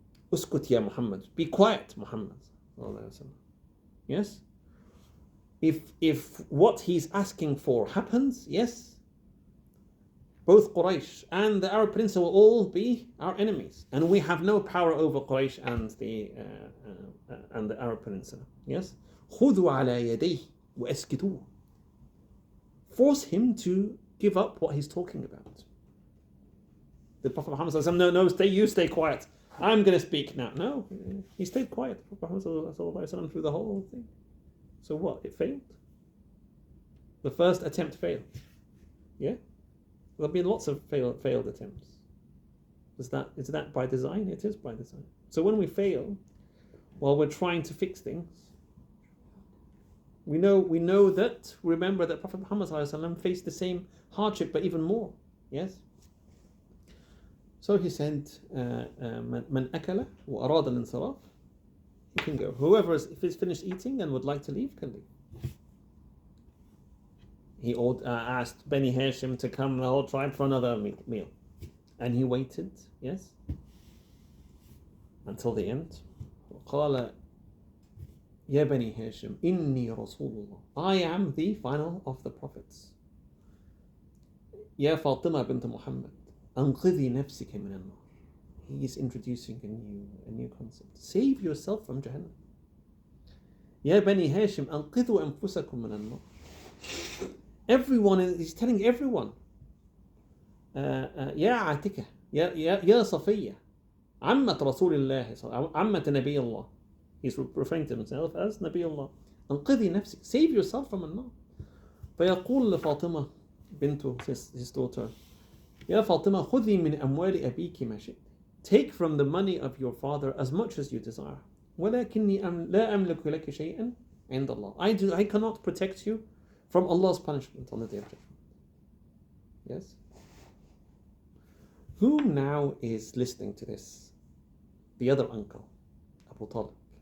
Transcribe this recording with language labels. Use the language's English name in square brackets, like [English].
[Arabic] Uskut ya Muhammad, [English] be quiet, Muhammad. Yes? If what he's asking for happens, yes, both Quraysh and the Arab Peninsula will all be our enemies, and we have no power over Quraysh and the Arab Peninsula. [Arabic] Yes, خذوا على يديه واسكتوه. [English] Force him to give up what he's talking about. The Prophet Muhammad says, no, stay quiet. I'm going to speak now. No, he stayed quiet. The Prophet Muhammad through the whole thing. So what? It failed. The first attempt failed. Yeah. There'll be lots of failed attempts. Is that by design? It is by design. So when we fail, while we're trying to fix things, we know that. Remember that Prophet Muhammad ﷺ faced the same hardship, but even more. Yes. So he said, [Arabic] "Man akala wa arada al-insaraf." [English] You can go. Whoever if he's finished eating and would like to leave, can leave. He asked Bani Hashim to come, the whole tribe, for another meal. And he waited, yes, until the end. [Arabic] قال يا بني هاشم إني رسول الله. [English] I am the final of the prophets. [Arabic] يا فاطمة بنت محمد أنقذي نفسك من النار. [English] He is introducing a new concept. Save yourself from Jahannam. [Arabic] يا بني هاشم أنقذوا أنفسكم من النار. [English] Everyone, he's telling everyone. [Arabic] يا عاتكة يا صفية عمة رسول الله عمة نبي الله. [English] He's referring to himself as Nabi Allah. [Arabic] أنقذي نفسك. [English] Save yourself from النار. [Arabic] فيقول لفاطمة بنته, [English] his daughter, [Arabic] يا فاطمة خذي من أموال أبيك ما شئت. [English] Take from the money of your father as much as you desire. [Arabic] ولكني لا أملك لك شيئا عند الله. [English] I cannot protect you from Allah's punishment on the day of judgment. Yes? Who now is listening to this? The other uncle, Abu Talib.